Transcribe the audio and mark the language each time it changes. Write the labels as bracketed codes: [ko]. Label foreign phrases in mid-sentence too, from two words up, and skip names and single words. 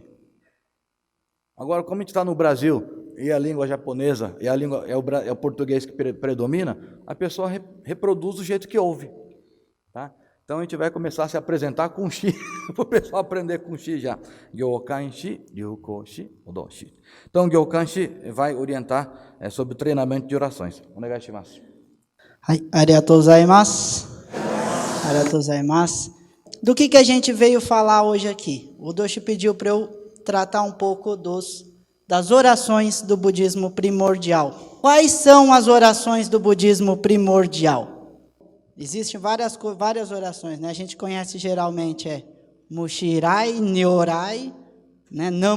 [pt] Agora, como a gente está no Brasil e a língua japonesa e a língua é o português que predomina, a pessoa reproduz do jeito que ouve, tá? Então a gente vai começar a se apresentar com Shi, para o pessoal aprender com Shi já. Gyokan Shi, Ryuko Shi, Odoshi. Então Gyokan Shi vai orientar sobre o treinamento de orações. [ja] お願いします. ありがとうございます。ありがとうございます. [pt] Do que a gente veio falar hoje aqui? O Doshi pediu para eu tratar um pouco das orações do budismo primordial. Quais são as orações do budismo primordial? Existem várias orações, né? A gente conhece geralmente Mushirai, Nyorai, né?